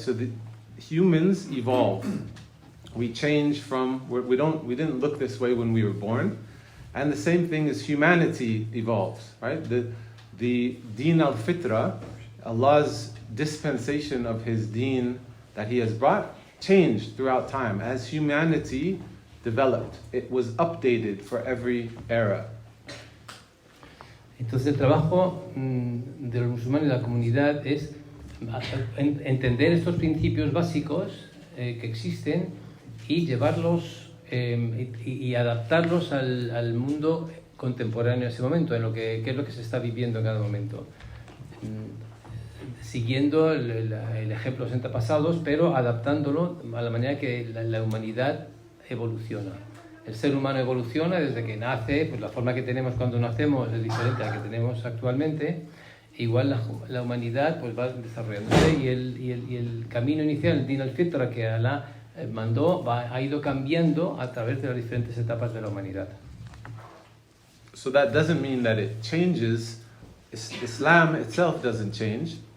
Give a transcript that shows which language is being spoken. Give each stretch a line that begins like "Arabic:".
English: So the humans evolve. We change from we didn't look this way when we were born, and the same thing as humanity evolves. Right? The Deen al-Fitra, Allah's dispensation of His Deen that He has brought, changed throughout time as humanity developed. It was updated for every era.
Spanish: Entonces el trabajo de los musulmanes de la comunidad es entender estos principios básicos que existen y llevarlos y adaptarlos al mundo contemporáneo en ese momento, en qué es lo que se está viviendo en cada momento. Siguiendo el ejemplo de los antepasados, pero adaptándolo a la manera que la humanidad evoluciona. El ser humano evoluciona desde que nace, pues la forma que tenemos cuando nacemos es diferente a la que tenemos actualmente. Igual la humanidad pues va desarrollándose y el camino inicial, el Din al-Fitra que Allah mandó, ha ido cambiando a través de las diferentes etapas de la humanidad.
English: So that doesn't mean that it changes. Islam itself doesn't change.